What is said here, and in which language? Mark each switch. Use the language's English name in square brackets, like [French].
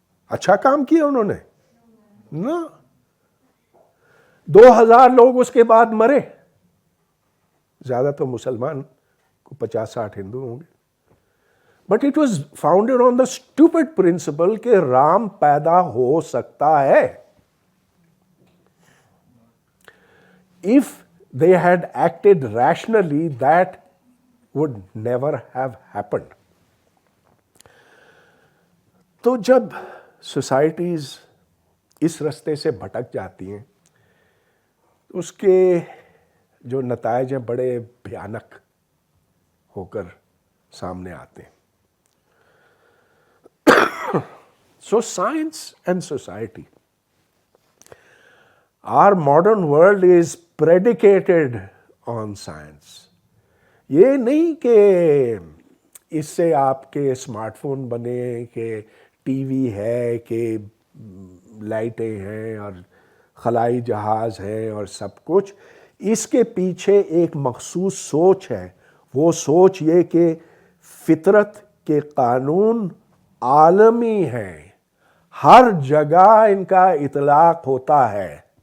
[Urdu] اچھا کام کیا انہوں نے نا. 2000 لوگ اس کے بعد مرے. زیادہ تو مسلمان کو 50-60 ہندو ہوں گے. [English] but it was founded on the stupid principle [Urdu] کہ رام پیدا ہو سکتا ہے. [English] If they had acted rationally, that would never have happened. [Urdu] تو جب سوسائٹیز اس رستے سے بھٹک جاتی ہیں اس کے جو نتائج ہیں بڑے بھیانک ہو کر سامنے آتے ہیں. [English] So science and society, our modern world is predicated on science. [Urdu] یہ نہیں کہ اس سے آپ کے اسمارٹ فون بنے کہ ٹی وی ہے کہ لائٹیں ہیں اور خلائی جہاز ہیں اور سب کچھ. اس کے پیچھے ایک مخصوص سوچ ہے. وہ سوچ یہ کہ فطرت کے قانون عالمی ہیں, ہر جگہ ان کا اطلاق ہوتا ہے.